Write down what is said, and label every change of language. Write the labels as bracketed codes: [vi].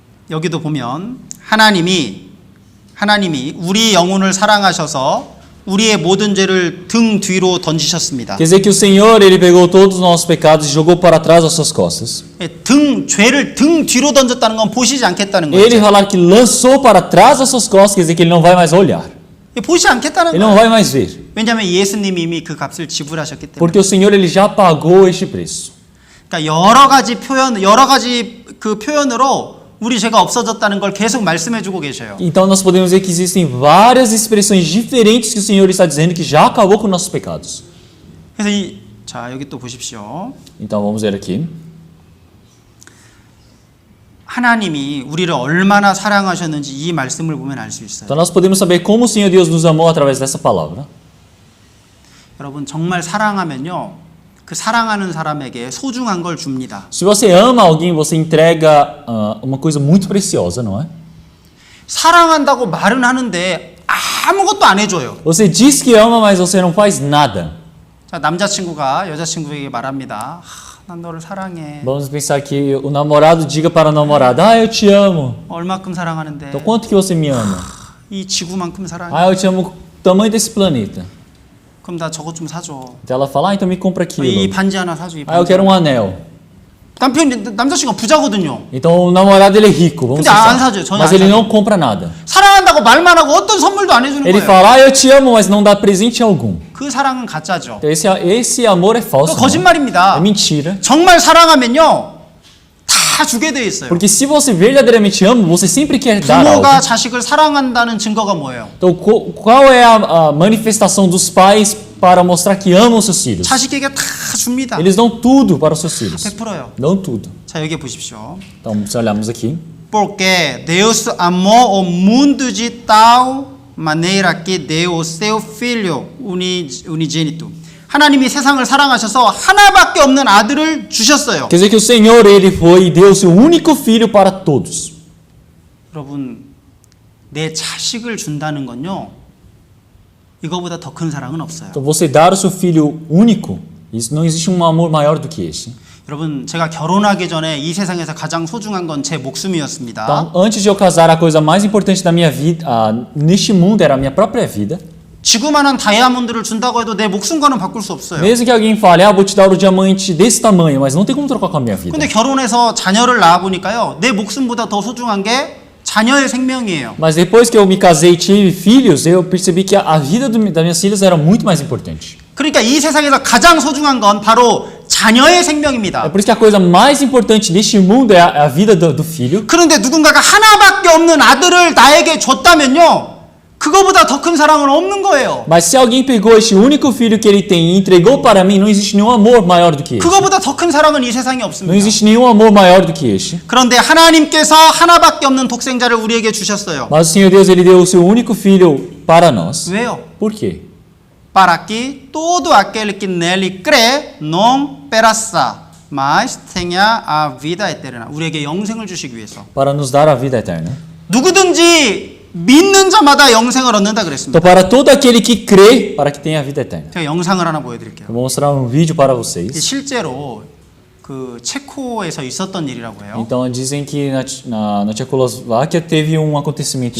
[ko] 여기도 보면 하나님이 우리 영혼을 사랑하셔서 우리의 모든 죄를 등 뒤로 던지셨습니다. [pt] Quer dizer que o Senhor, ele pegou todos os nossos pecados e jogou para trás das suas costas. [ko] 죄를 등 뒤로 던졌다는 건 보시지 않겠다는 [pt] Ele falar que lançou para trás das suas costas, quer dizer que ele não vai mais olhar. [ko] 보지 않겠다는 [pt] Ele não [ko] 거예요. [pt] vai mais ver. [ko] 왜냐하면 예수님이 이미 그 값을 지불하셨기 때문에. [pt] Porque o Senhor, ele já pagou este preço. [ko] 그러니까 여러 가지 그 표현으로 우리 죄가 없어졌다는 걸 계속 말씀해주고 계셔요. [pt] Então nós podemos ver que existem várias expressões diferentes que o Senhor está dizendo que já acabou com nossos pecados. [ko] 그래서 여기 또 보십시오. [pt] Então vamos ver aqui. [ko] 하나님이 우리를 얼마나 사랑하셨는지 이 말씀을 보면 알 수 있어요. [pt] Então nós podemos saber como o Senhor Deus nos amou através dessa palavra. [ko] 여러분 정말 사랑하면요. 그 사랑하는 사람에게 소중한 걸 줍니다. [pt] Se você ama alguém, você entrega uma coisa muito preciosa, não é? [ko] 사랑한다고 말은 하는데 아무것도 안 해줘요. [pt] Você diz que ama, mas você não faz nada. [ko] 자, 남자친구가 여자친구에게 말합니다. 난 너를 사랑해. [pt] Vamos pensar que o namorado diga para a namorada, eu te amo. [ko] 얼마큼 사랑하는데? [pt] Então quanto que você me ama? [ko] 이 지구만큼 사랑해. [pt] Eu te amo o tamanho desse planeta. [ko] 그럼 나 저것 좀 사줘. [pt] Então ela fala, então me compra aquilo. [ko] 이 반지 하나 사줘. 이 [pt] Eu [ko] 반지. [pt] quero um anel. [ko] 남자친구가 부자거든요. [pt] Então o namorado ele é rico, vamos [ko] 근데 안 [pt] pensar. [ko] 사줘요. 전혀 [pt] Mas [ko] 안 [pt] ele [ko] 사줘요. [pt] não compra nada. [ko] 사랑한다고 말만 하고 어떤 선물도 안 해주는 [pt] Ele [ko] 거예요. [pt] fala, eu te amo, mas não dá presente algum. [ko] 그 사랑은 가짜죠. [pt] Então esse amor é falso. [ko] 그 [pt] Não? [ko] 거짓말입니다. [pt] É mentira. [ko] 정말 사랑하면요. 다 주게 돼 있어요. [pt] Porque se você verdadeiramente ama, você sempre quer dar algo. [ko] 부모가 자식을 사랑한다는 증거가 뭐예요? [pt] Então qual é a manifestação dos pais para mostrar que amam seus filhos? [ko] 자식에게 다 줍니다. [pt] Eles dão tudo para os seus filhos. [ko] 100%요. [pt] Dão tudo. [ko] 자, 여기 보십시오. [pt] Então, se olharmos aqui. Porque Deus amou o mundo de tal maneira que deu o seu filho unigênito. [ko] 하나님이 세상을 사랑하셔서 하나밖에 없는 아들을 주셨어요. [pt] Quer dizer que o Senhor, ele foi e deu o seu único filho para todos. [ko] 여러분, 내 자식을 준다는 건요. 이거보다 더 큰 사랑은 없어요. [pt] Então, você dar o seu filho único, isso não existe um amor maior do que esse. [ko] 여러분, 제가 결혼하기 전에 이 세상에서 가장 소중한 건 제 목숨이었습니다. [pt] Então, antes de eu casar, a coisa mais importante da minha vida, neste mundo, era a minha própria vida. [ko] 지구만한 다이아몬드를 준다고 해도 내 목숨과는 바꿀 수 없어요. [pt] Mesmo que alguém fale, vou te dar o diamante desse tamanho, mas não tem como trocar com a minha vida. [ko] 근데 결혼해서 자녀를 낳아보니까요. 내 목숨보다 더 소중한 게 자녀의 생명이에요. [pt] Mas depois que eu me casei e tive filhos, eu percebi que a vida das minhas filhas era muito mais importante. [ko] 그러니까 이 세상에서 가장 소중한 건 바로 자녀의 [pt] É [ko] 생명입니다. [pt] por isso que a coisa mais importante neste mundo é a vida do filho. [ko] 그런데 누군가가 하나밖에 없는 아들을 나에게 줬다면요. 그거보다 더 큰 사랑은 없는 거예요. [pt] Mas se alguém pegou este único filho que ele tem e entregou para mim, não existe nenhum amor maior do que este. [ko] 그거보다 더 큰 사랑은 이 세상에 [pt] Não [ko] 없습니다. [pt] existe nenhum amor maior do que este. [ko] 그런데 하나님께서 하나밖에 없는 독생자를 우리에게 주셨어요. [pt] Mas o Senhor Deus, ele deu o seu único filho para nós. [ko] 왜요? [pt] Por quê? Para que todo aquele que nele crê não pereça, mas tenha a vida eterna. [ko] 우리에게 영생을 주시기 위해서. [pt] Para nos dar a vida eterna. [ko] 누구든지 믿는 자마다 영생을 얻는다 그랬습니다. [pt] Então, para todo aquele que crê, para que tenha a vida eterna. [ko] 제가 영상을 하나 보여드릴게요. [pt] Eu vou mostrar um vídeo para [ko] 이게 [pt] vocês. [ko] 실제로 그 체코에서 있었던 일이라고 해요. [pt] Então dizem que na Tchecoslováquia teve um acontecimento